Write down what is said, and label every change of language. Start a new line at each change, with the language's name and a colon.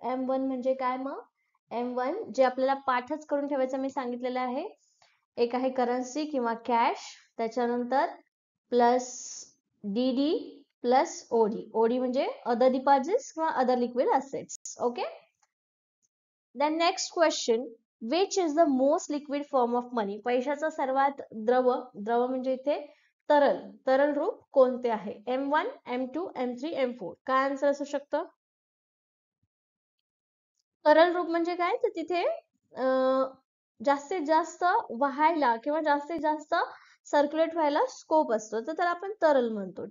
Marathi: M1 म्हणजे काय मग? M1 जे आपल्याला पाठच करून ठेवायचं मी सांगितलेलं आहे. एक आहे करन्सी किंवा कॅश, त्याच्यानंतर plus DD plus OD. OD म्हणजे अदर डिपॉझिट्स किंवा other liquid assets. Okay.
English: Then next question, which is the most liquid form of money?
Marathi: पैशाचा सर्वात द्रव म्हणजे इथे तरल रूप कोणते आहे? M1, M2, M3, M4. काय आन्सर असू शकतं? तरल रूप म्हणजे काय, तर तिथे जास्तीत जास्त वाहायला किंवा जास्तीत जास्त सर्क्युलेट व्हायला स्कोप असतो, तर त्याला आपण तरल म्हणतो.